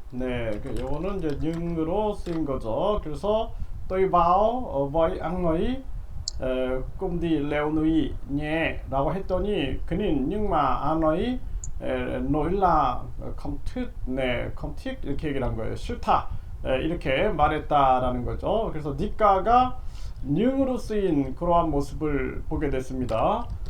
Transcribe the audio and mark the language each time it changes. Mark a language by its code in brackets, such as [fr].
[ko] 네, 요거는 이제 능으로 쓰인 거죠. 그래서 [vi] tôi bảo với anh ấy cùng đi leo núi nhé [ko] 라고 했더니 그는 [vi] nhưng mà anh ấy nói là không thích, [ko] 네, [vi] không thích [ko] 이렇게 얘기를 한 거예요. 싫다. 이렇게 말했다라는 거죠. 그래서 니까가 능으로 쓰인 그러한 모습을 보게 됐습니다.